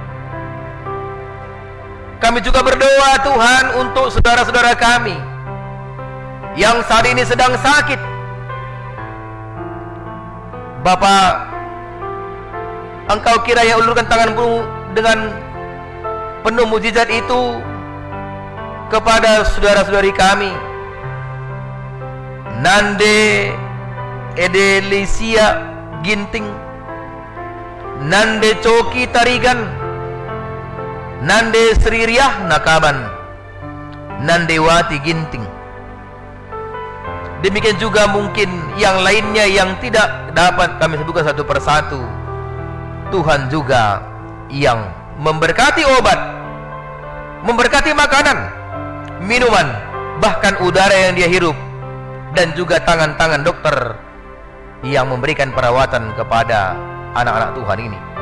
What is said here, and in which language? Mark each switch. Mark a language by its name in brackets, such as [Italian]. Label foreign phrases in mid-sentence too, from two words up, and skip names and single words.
[Indonesian] Kami juga berdoa Tuhan untuk saudara-saudara kami yang saat ini sedang sakit. Bapa, Engkau kiranya ulurkan tangan-Mu dengan penuh mujizat itu kepada saudara-saudari kami. Nande Edelisia Ginting, Nande Coki Tarigan, Nande Sri Riah Nakaban, Nandewati Ginting. Demikian juga mungkin yang lainnya yang tidak dapat kami sebutkan satu persatu. Tuhan juga yang memberkati obat, memberkati makanan, minuman, bahkan udara yang dia hirup, dan juga tangan-tangan dokter yang memberikan perawatan kepada anak-anak Tuhan ini.